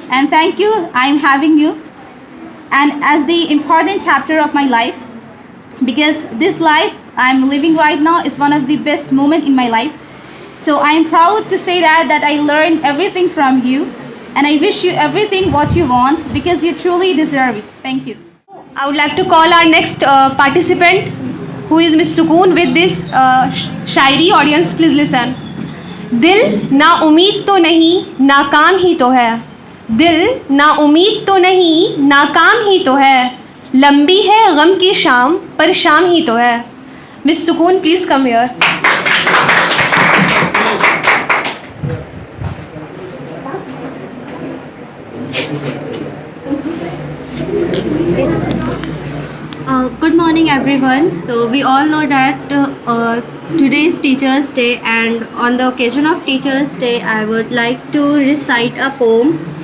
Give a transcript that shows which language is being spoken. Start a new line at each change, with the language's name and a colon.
English: And thank you, I'm having you. And as the important chapter of my life, because this life I'm living right now is one of the best moments in my life. So I am proud to say that I learned everything from you, and I wish you everything what you want, because you truly deserve it. Thank you. I would like to call our next participant, who is Miss Sukoon, with this shayari. Audience, please listen.
Hindi: दिल ना उम्मीद तो नहीं नाकाम ही तो है, दिल ना उम्मीद तो नहीं नाकाम ही तो है, लंबी है गम की शाम पर शाम ही तो है.
English: Miss Sukoon, please come here. Good morning everyone. So we all know that today is Teachers' Day, and on the occasion of Teachers' Day I would like to recite a poem.